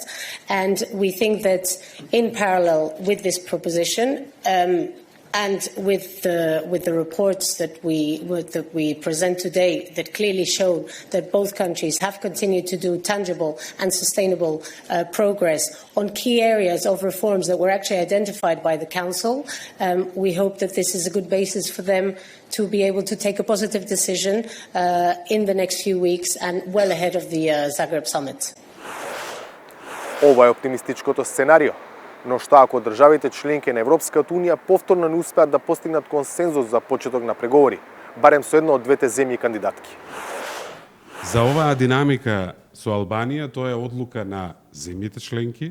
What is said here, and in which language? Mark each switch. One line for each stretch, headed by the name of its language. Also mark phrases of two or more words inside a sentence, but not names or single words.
English: And we think that in parallel with this proposition, And with the reports that we present today that clearly show that both countries have continued to do tangible and sustainable progress on key areas of reforms that were actually identified by the Council, we hope that this is a good basis for them to be able to take a positive decision in the next few weeks and well ahead of the Zagreb summit.
Macedonian: Ова е оптимистичкото сценарио. Но што ако државите членки на Европската Унија повторно не успеат да постигнат консензус за почеток на преговори, барем со една од двете земји кандидатки? За оваа динамика со Албанија, тоа е одлука на земјите членки.